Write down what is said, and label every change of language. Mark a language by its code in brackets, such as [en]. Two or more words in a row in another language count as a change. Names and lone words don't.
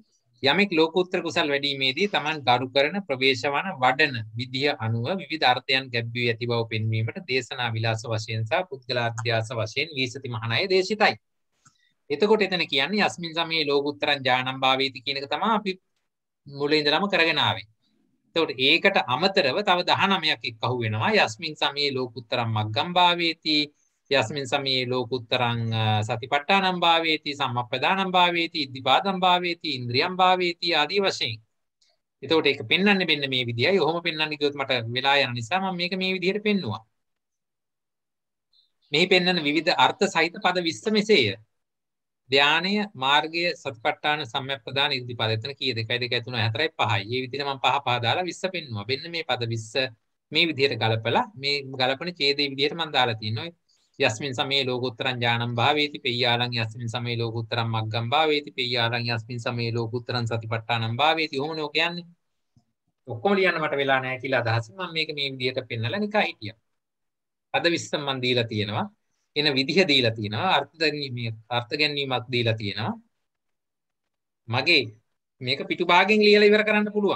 [si] යමෙක් ලෝකෝත්තර කුසල් වැඩිීමේදී Taman ගරු කරන ප්‍රවේශවන වඩන විදිය අනුව විවිධ අර්ථයන් ගැබ්වී ඇති බව පෙන්වීමට දේශනා විලාස වශයෙන් සහ පුද්ගලාර්ථ්‍යාස වශයෙන් විසති මහානාය දේශිතයි. එතකොට එතන කියන්නේ [pi] යස්මින් සමයේ ලෝකුත්තරං ඥානං භාවේති [si] කියන එක තමයි අපි මුලින් ඉඳලම කරගෙන ආවේ. එතකොට ඒකට අමතරව තව 19ක් එක්ක අහු වෙනවා. [pi] යස්මින් සමයේ ලෝකුත්තරං මග්ගං භාවේති, යස්මින් සමයේ ලෝකුත්තරං සතිපට්ඨානං භාවේති, සම්මප්පදානං භාවේති, ඉද්ධිපාදං භාවේති, ඉන්ද්‍රියං භාවේති ආදී වශයෙන්. [si] එතකොට ඒක පෙන්වන්නේ මෙන්න මේ විදියයි. ඔහොම පෙන්වන්නේ කිව්වොත් මට වෙලා යන නිසා මම මේක මේ විදිහට පෙන්නුවා. මෙහි පෙන්වන විවිධ අර්ථ සහිත පද 20 මෙසේය. ධානය, මාර්ගය, සතිපට්ඨාන, සම්මප්පදාන, ඉද්ධිපාද. එතන කීයද? 1 2 3 4 5යි. මේ විදිහට මම පහ දාලා 20 පෙන්නුවා. මෙන්න මේ පද 20 මේ විදිහට ගලපලා මේ ගලපන ඡේදයේ විදිහට මම දාලා තියෙනවා. [pi] යස්මින් සමයේ ලෝකුත්තරං ඥානං භාවේති, පෙය්‍යාලං යස්මින් සමයේ ලෝකුත්තරං මග්ගං භාවේති, පෙය්‍යාලං යස්මින් සමයේ ලෝකුත්තරං සතිපට්ඨානං භාවේති. [si] ඔහොමනේ ඔක යන්නේ. ඔක්කොම ලියන්න මට වෙලා නැහැ කියලා අදහසින් මම මේක මේ විදිහට පෙන්නලා නිකන් හිටියා. පද 20 මම දීලා තියෙනවා. එන විදිහ දීලා තියෙනවා. අර්ථ ගැනීමක් දීලා තියෙනවා. මගේ මේක පිටු භාගයෙන් ලියලා ඉවර කරන්න පුළුවන්.